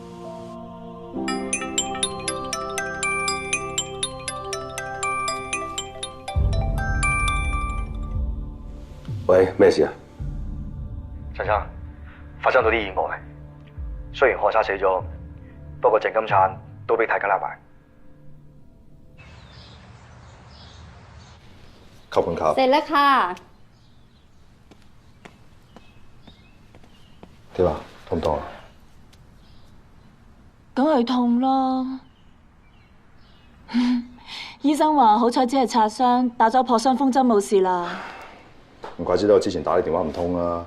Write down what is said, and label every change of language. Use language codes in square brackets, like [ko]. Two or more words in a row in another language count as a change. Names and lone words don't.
[yue] 喂，咩事啊？陳生，發生咗啲意外。雖然漢莎死咗，不過鄭金燦都俾太監拉埋。 [th] ขอบคุณครับ เสร็จแล้วค่ะ [yue] 點啊？痛唔痛啊？梗係痛啦。醫生話好彩只係擦傷，打咗破傷風針冇事啦。唔怪之得我之前打你電話唔通啦。